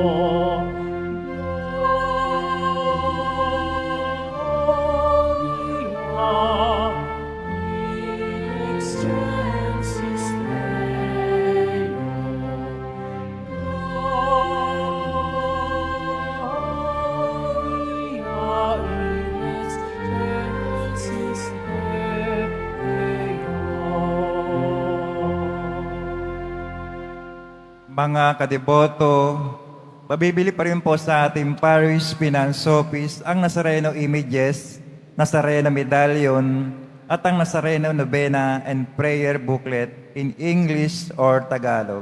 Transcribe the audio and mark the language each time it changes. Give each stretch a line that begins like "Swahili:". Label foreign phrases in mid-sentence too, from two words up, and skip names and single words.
Latin: Gloria in excelsis Deo. Gloria in excelsis Deo.
Filipino: Mga kadeboto, mabibili pa rin po sa ating Parish Finance Office ang Nazareno Images, Nazareno Medallion, at ang Nazareno Novena and Prayer Booklet
English: in English or Tagalog.